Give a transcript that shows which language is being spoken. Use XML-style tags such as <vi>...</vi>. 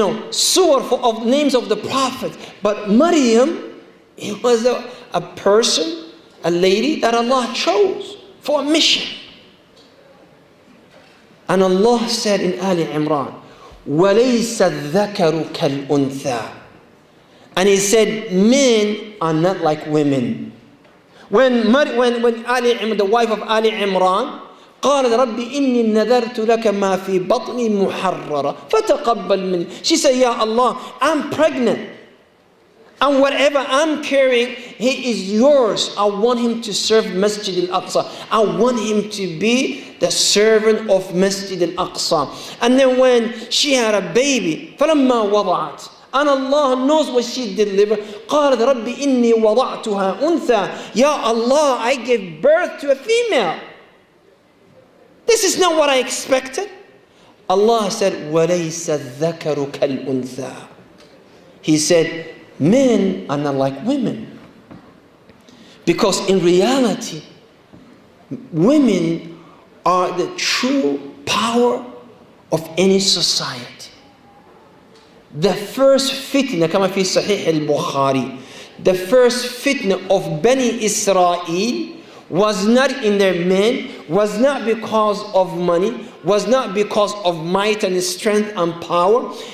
<en>Surah of names of the Prophet. But Maryam, it was a person, a lady that Allah chose for a mission. And Allah said in Ali Imran,</en> <ar>وَلَيْسَ الذَّكَرُ كَالْأُنْثَى.</ar> <en>And He said, men are not like women. When Ali, the wife of Ali Imran,</en> <ar>قالت ربي إني نذرت لك ما في بطني محررة فتقبل مني.</ar> <en>She said, Ya Allah, I'm pregnant. And whatever I'm carrying, he is yours. I want him to serve Masjid al-Aqsa. I want him to be the servant of Masjid al-Aqsa. And then when she had a baby,</en> <ar>فلما وضعت,</ar> <en>and Allah knows what she delivered.</en> <ar>قالت ربي إني وضعتها أنثى.</ar> <en>Ya Allah, I gave birth to a female. This is not what I expected. Allah said,</en> <ar>وَلَيْسَ الذَّكَرُ كَالْأُنْثَى.</ar> <en>He said, men are not like women. Because in reality, women are the true power of any society. The first fitna,</en> <ar>كما في صحيح البخاري,</ar> <en>the first fitna of Bani Israel was not in their men, was not because of money, was not because of might and strength and power.</en>